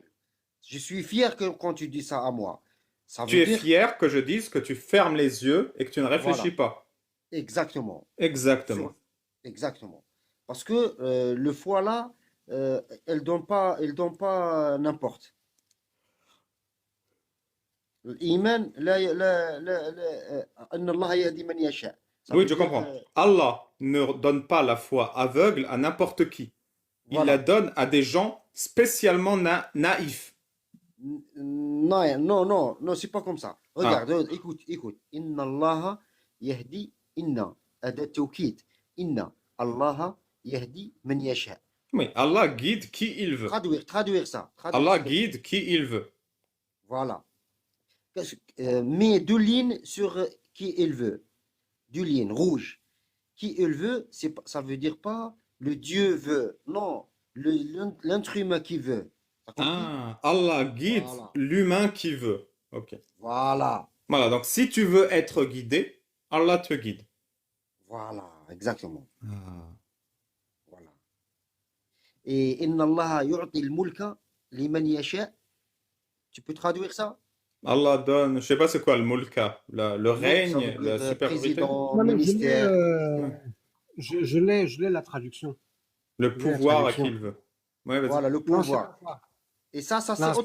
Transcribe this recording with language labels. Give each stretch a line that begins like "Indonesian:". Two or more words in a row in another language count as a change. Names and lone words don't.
French: Je suis fier que quand tu dis ça à moi. Ça Tu veut es dire, fier que je dise que tu fermes les yeux et que tu ne réfléchis voilà, pas. exactement. Exactement. Sur, exactement. Parce que le foie là, elle donne pas n'importe.
Arabic: الإيمان أن الله يهدي من يشاء.
French: Ça Oui, veut je dire, comprends. Allah ne donne pas la foi aveugle à n'importe qui. Il la voilà. donne à des gens spécialement naïfs. Non, non, non, non, c'est pas comme ça. Ah, Regarde, écoute, écoute.
Arabic: إن الله يهدي، إن، أداة توكيد. إن الله يهدي من يشاء.
French: oui, Allah guide qui il veut. Traduire ça. Traduire, Allah s'il te plaît. guide qui il veut. Voilà. Mets deux lignes sur qui il veut. Deux lignes rouges. Qui il veut, ça veut dire pas le Dieu veut. Non, l'être humain qui veut. T'as compris? Ah, Allah guide Voilà. l'humain qui veut. Ok. Voilà. Voilà, donc si tu veux être guidé, Allah te guide. Voilà. Exactement. Ah. Voilà.
Arabic: Et إن الله يؤتي الملك لمن يشاء.
French: Tu peux traduire ça? Allah donne, je sais pas c'est quoi le mulka, le Mulk, ça veut règne, dire la supériorité, président, Non, mais ministère. ouais. je l'ai la traduction. Le Je l'ai la pouvoir à qui traduction. il veut. Ouais, vas-y. Voilà, le Non, c'est pouvoir. pas ça. Et ça c'est Non, c'est